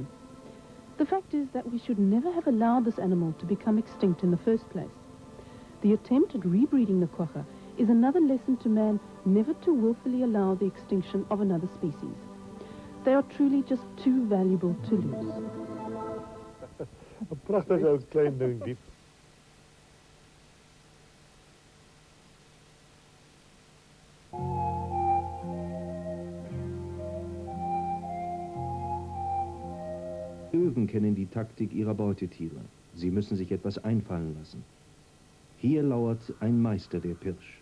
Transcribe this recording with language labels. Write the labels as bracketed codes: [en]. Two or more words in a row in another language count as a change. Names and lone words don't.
[en] The fact is that we should never have allowed this animal to become extinct in the first place. The attempt at rebreeding the quagga is another lesson to man never to willfully allow the extinction of another species. They are truly just too valuable to lose. [nl] Een prachtig oud klein ding diep. [de] Löwen kennen die Taktik ihrer Beutetiere. Sie müssen sich etwas einfallen lassen. Hier lauert ein Meister der Pirsch.